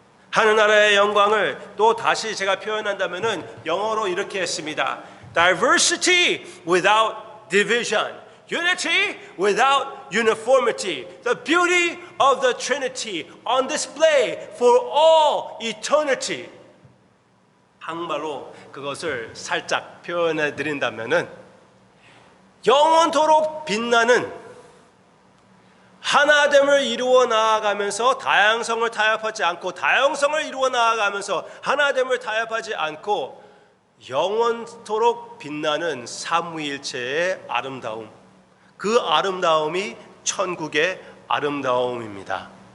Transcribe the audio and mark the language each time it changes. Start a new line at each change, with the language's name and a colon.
Korean: 하늘나라의 영광을 또 다시 제가 표현한다면은 영어로 이렇게 했습니다.
English: Diversity without division, unity without uniformity, the beauty of the Trinity on display for all eternity.
Korean: 한말로 그것을 살짝 표현해 드린다면은 영원토록 빛나는 하나됨을 이루어 나아가면서 다양성을 타협하지 않고, 다양성을 이루어 나아가면서 하나됨을 타협하지 않고 영원토록 빛나는 삼위일체의 아름다움, 그 아름다움이 천국의 아름다움입니다.